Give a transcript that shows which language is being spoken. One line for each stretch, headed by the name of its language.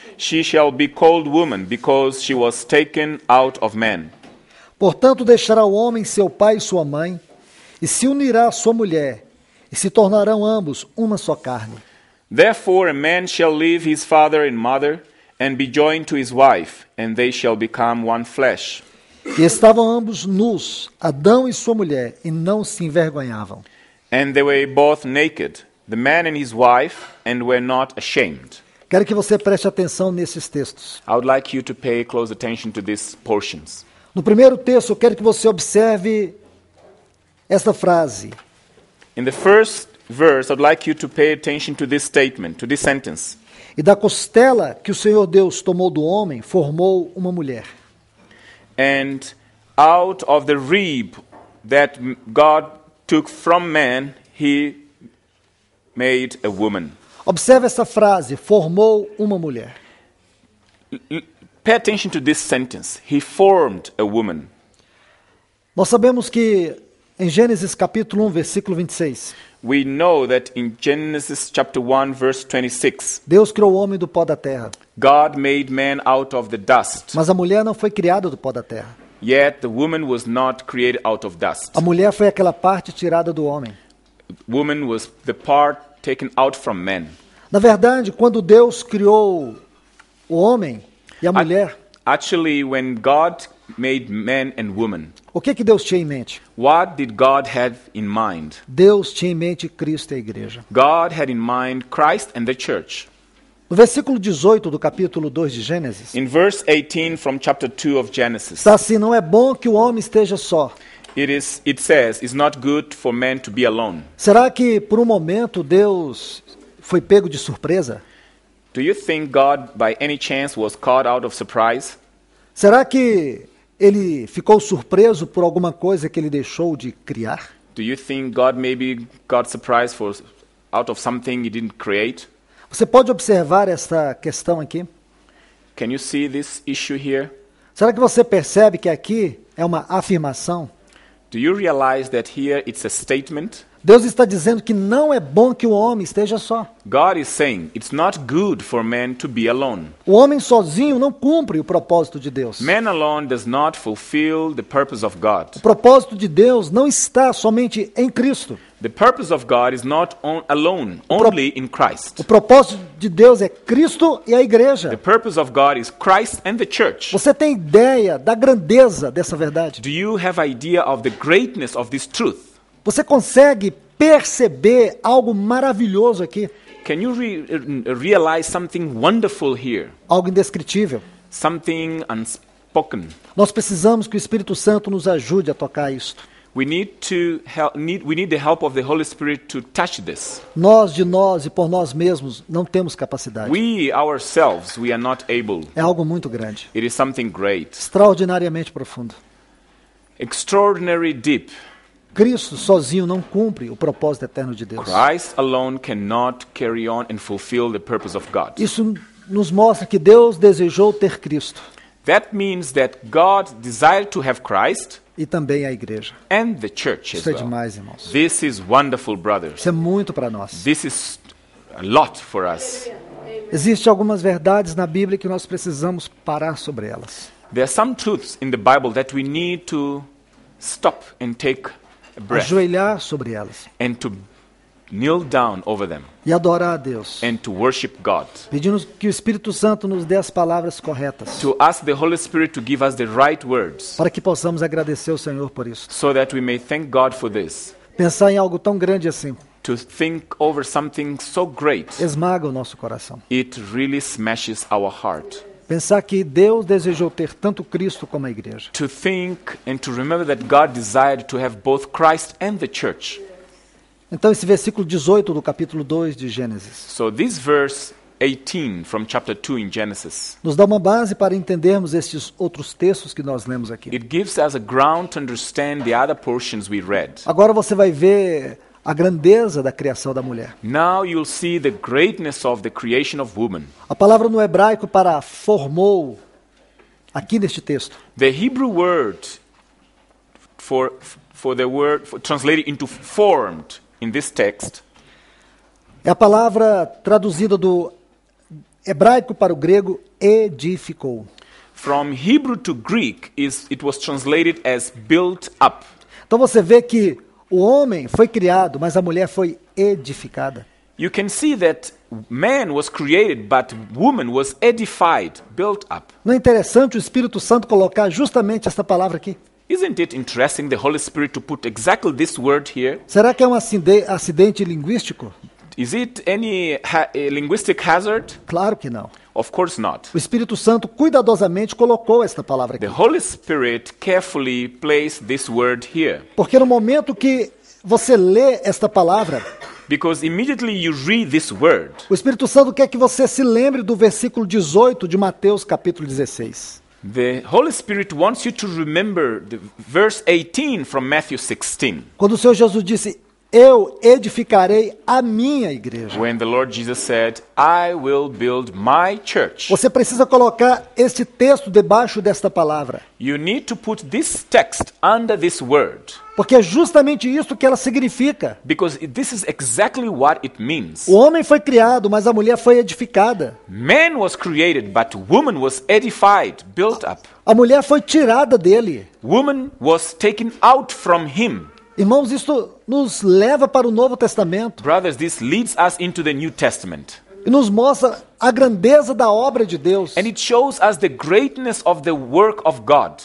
English: She shall be called woman, because she was taken out of man.
Portuguese: Portanto, deixará o homem seu pai e sua mãe, e se unirá à sua mulher, e se tornarão ambos uma só carne.
English: Therefore a man shall leave his father and mother, and be joined to his wife, and they shall become one flesh.
Portuguese: E estavam ambos nus, Adão e sua mulher, e não se envergonhavam.
English: And they were both naked, the man and his wife, and were not ashamed.
Portuguese: Quero que você preste atenção nesses textos.
English: I would like you to pay close attention to these portions.
Portuguese: No primeiro texto, eu quero que você observe esta frase.
English: In the first verse, I'd like you to pay attention to this statement, to this sentence.
Portuguese: E da costela que o Senhor Deus tomou do homem, formou uma mulher.
English: And out of the rib that God took from man, he made a woman.
Portuguese: Observe essa frase, formou uma mulher.
English: Pay attention to this sentence. He formed a woman.
Portuguese: Nós sabemos que em Gênesis capítulo 1, versículo 26,
English: We know that in Genesis chapter 1 verse 26,
Portuguese: Deus criou o homem do pó da terra,
English: God made man out of the dust.
Portuguese: mas a mulher não foi criada do pó da terra.
English: Yet the woman was not created out of dust.
Portuguese: A mulher foi aquela parte tirada do homem.
English: Woman was the part taken out from man.
Portuguese: Na verdade, quando Deus criou o homem e a mulher,
English: Actually, when God made man and woman,
Portuguese: o que Deus tinha em mente?
English: what did God have in mind?
Portuguese: Deus tinha em mente Cristo e a igreja.
English: God had in mind Christ and the church.
Portuguese: No versículo 18 do capítulo 2 de Gênesis,
English: In verse 18 from chapter 2 of Genesis,
Portuguese: está assim: não é bom que o homem esteja só.
English: it says, it's not good for man to be alone.
Portuguese: Será que por um momento Deus foi pego de surpresa?
English: Do you think God, by any chance, was caught out of surprise?
Portuguese: Será que ele ficou surpreso por alguma coisa que ele deixou de criar?
English: Do you think God maybe got surprised out of something he didn't create?
Portuguese: Você pode observar esta questão aqui?
English: Can you see this issue here?
Portuguese: Será que você percebe que aqui é uma afirmação?
English: Do you realize that here it's a statement?
Portuguese: Deus está dizendo que não é bom que o homem esteja só.
English: God is saying it's not good for man to be alone.
Portuguese: O homem sozinho não cumpre o propósito de Deus.
English: Man alone does not fulfill the purpose of God.
Portuguese: O propósito de Deus não está somente em Cristo.
English: The purpose of God is not alone, only in Christ.
Portuguese: O propósito de Deus é Cristo e a igreja.
English: The purpose of God is Christ and the church.
Portuguese: Você tem ideia da grandeza dessa verdade?
English: Do you have idea of the greatness of this truth?
Portuguese: Você consegue perceber algo maravilhoso aqui?
English: Can you realize something wonderful here?
Portuguese: Algo indescritível.
English: Something unspoken.
Portuguese: Nós precisamos que o Espírito Santo nos ajude a tocar isto.
English: We need the help of the Holy Spirit to touch this.
Portuguese: Nós, de nós e por nós mesmos, não temos capacidade.
English: We ourselves, we are not able.
Portuguese: É algo muito grande,
English: It is something great.
Portuguese: extraordinariamente profundo.
English: extraordinary deep.
Portuguese: Cristo sozinho não cumpre o propósito eterno de Deus.
English: Christ alone cannot carry on and fulfill the purpose of God.
Portuguese: Isso nos mostra que Deus desejou ter Cristo
English: That means that God desired to have Christ
Portuguese: e também a igreja.
English: and the church as
Portuguese: Isso é
English: well.
Portuguese: demais, irmãos.
English: This is wonderful, brothers.
Portuguese: Isso é muito para nós.
English: This is a lot for us.
Portuguese: Existem algumas verdades na Bíblia que nós precisamos parar sobre elas.
English: There are some truths in the Bible that we need to stop and take a breath
Portuguese: Ajoelhar sobre elas
English: and to kneel down over them
Portuguese: e adorar a Deus.
English: and to worship God.
Portuguese: Pedindo que o Espírito Santo nos dê as palavras corretas
English: To ask the Holy Spirit to give us the right words
Portuguese: para que possamos agradecer ao Senhor por isso.
English: so that we may thank God for this.
Portuguese: Pensar em algo tão grande assim
English: To think over something so great,
Portuguese: esmaga o nosso coração.
English: it really smashes our heart.
Portuguese: Pensar que Deus desejou ter tanto Cristo como a igreja.
English: To think and to remember that God desired to have both Christ and the church.
Portuguese: Então esse versículo 18 do capítulo 2 de Gênesis
English: So this verse 18 from chapter 2 in Genesis,
Portuguese: nos dá uma base para entendermos estes outros textos que nós lemos aqui.
English: it gives us a ground to understand the other portions we read.
Portuguese: Agora você vai ver a grandeza da criação da mulher.
English: Now you'll see the greatness of the creation of woman.
Portuguese: A palavra no hebraico para formou, aqui neste texto,
English: The Hebrew word for translated into formed in this text
Portuguese: é a palavra traduzida do hebraico para o grego edificou.
English: from Hebrew to Greek it was translated as built up.
Portuguese: Então você vê que o homem foi criado, mas a mulher foi edificada.
English: You can see that man was created, but woman was edified, built up.
Portuguese: Não é interessante o Espírito Santo colocar justamente essa palavra aqui?
English: Isn't it interesting the Holy Spirit to put exactly this word here?
Portuguese: Será que é um acidente linguístico?
English: Is it any linguistic hazard?
Portuguese: Claro que não.
English: Of course not.
Portuguese: O Espírito Santo cuidadosamente colocou esta palavra
English: The
Portuguese: aqui.
English: Holy Spirit carefully placed this word here,
Portuguese: Porque no momento que você lê esta palavra,
English: because immediately you read this word,
Portuguese: o Espírito Santo quer que você se lembre do versículo 18 de Mateus capítulo 16.
English: the Holy Spirit wants you to remember the verse 18 from Matthew 16,
Portuguese: Quando o Senhor Jesus disse, eu edificarei a minha igreja.
English: when the Lord Jesus said, I will build my church.
Portuguese: Você precisa colocar este texto debaixo desta palavra.
English: You need to put this text under this word,
Portuguese: Porque é justamente isso que ela significa.
English: because this is exactly what it means.
Portuguese: O homem foi criado, mas a mulher foi edificada.
English: Man was created, but woman was edified, built up.
Portuguese: A mulher foi tirada dele.
English: Woman was taken out from him.
Portuguese: Irmãos, isto nos leva para o Novo Testamento
English: Brothers, this leads us into the New Testament.
Portuguese: e nos mostra a grandeza da obra de Deus,
English: And it shows us the greatness of the work of God